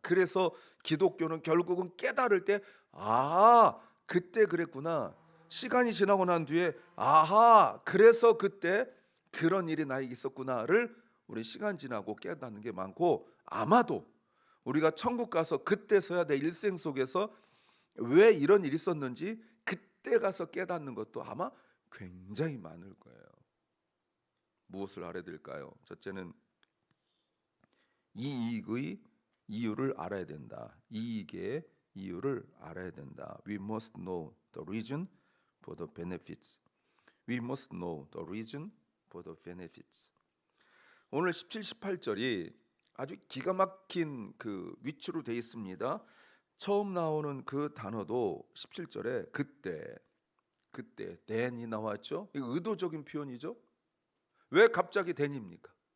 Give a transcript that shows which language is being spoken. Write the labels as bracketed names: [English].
[Korean] 그래서 기독교는 결국은 깨달을 때, 그때 그랬구나, 시간이 지나고 난 뒤에 그래서 그때 그런 일이 나에게 있었구나를 우리 시간 지나고 깨닫는 게 많고, 아마도 우리가 천국 가서 그때서야 내 일생 속에서 왜 이런 일이 있었는지 그때 가서 깨닫는 것도 아마 굉장히 많을 거예요. 무엇을 알아야 될까요? 첫째는 이익의 이유를 알아야 된다. 이익의 이유를 알아야 된다. [English] We must know the reason for the benefits. We must know the reason for the benefits. [Korean] 오늘 17, 18절이 아주 기가 막힌 그 위치로 되어 있습니다. 처음 나오는 그 단어도 17절에 그때 then이 나왔죠. 이거 의도적인 표현이죠. 왜 갑자기 then입니까?